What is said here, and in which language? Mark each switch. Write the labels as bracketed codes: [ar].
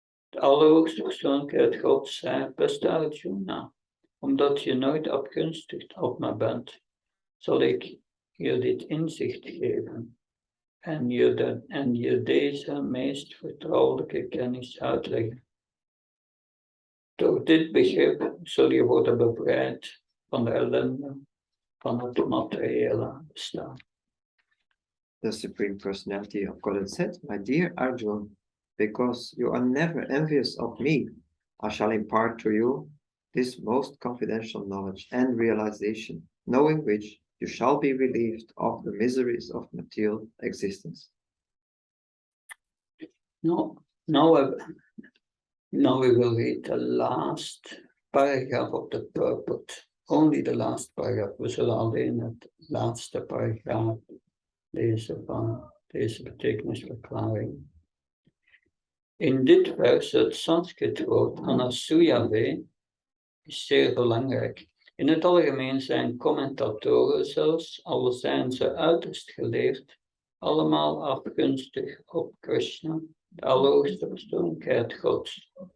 [nl] De allerhoogste persoonlijkheid God zei, beste Arjuna, omdat je nooit afgunstig op me bent, zal ik je dit inzicht geven en je deze meest vertrouwelijke kennis uitleggen. Door dit begrip zul je worden bevrijd van de ellende van het materiële bestaan. [en] The Supreme Personality of Godhead said, My dear Arjuna, because you are never envious of me, I shall impart to you this most confidential knowledge and realization, knowing which you shall be relieved of the miseries of material existence. Now we will read the last paragraph of the purport. Only the last paragraph. [nl] We zullen alleen het laatste paragraaf lezen van deze betekenisverklaring. In dit vers, het Sanskrit woord anasuyave is zeer belangrijk. In het algemeen zijn commentatoren, zelfs al zijn ze uiterst geleerd, allemaal afgunstig op Krishna, de allerhoogste persoonlijkheid Gods.